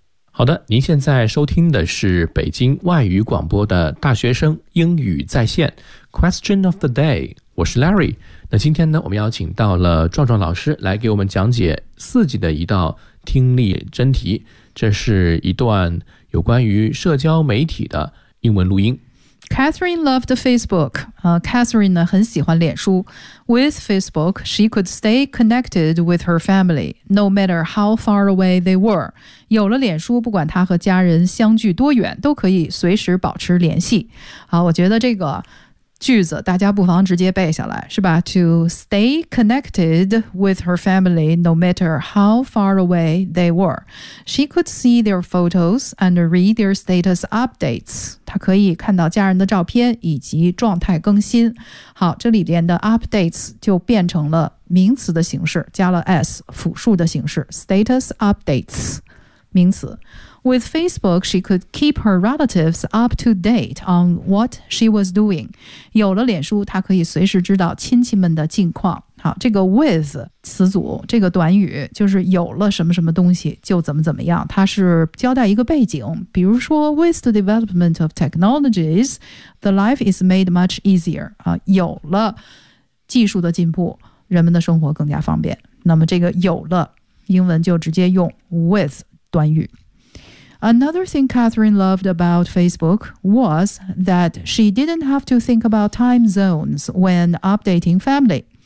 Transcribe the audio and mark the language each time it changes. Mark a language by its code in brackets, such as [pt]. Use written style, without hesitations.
[zh] 好的，您现在收听的是北京外语广播的大学生英语在线 Question of the Day， 我是 Larry。那今天呢，我们邀请到了壮壮老师来给我们讲解四级的一道听力真题，这是一段有关于社交媒体的英文录音。 [en] Catherine loved Facebook、 [zh] Catherine 呢很喜欢脸书。 [en] With Facebook, she could stay connected with her family, no matter how far away they were. [zh] 有了脸书，不管他和家人相距多远，都可以随时保持联系。好，我觉得这个句子大家不妨直接背下来，是吧？ [en] To stay connected with her family no matter how far away they were. She could see their photos and read their status updates. [zh] 她可以看到家人的照片以及状态更新。好，这里边的 updates 就变成了名词的形式，加了 s， 复数的形式， status updates， 名词。 [en] With Facebook, she could keep her relatives up to date on what she was doing. [zh] 有了脸书，她可以随时知道亲戚们的近况。好，这个 with 词组，这个短语就是有了什么什么东西就怎么怎么样，它是交代一个背景。 [en] 比如说 with the development of technologies, the life is made much easier. [zh] 有了技术的进步，人们的生活更加方便。那么这个有了，英文就直接用 with 短语。 [en] Another thing Catherine loved about Facebook was that she didn't have to think about time zones when updating family.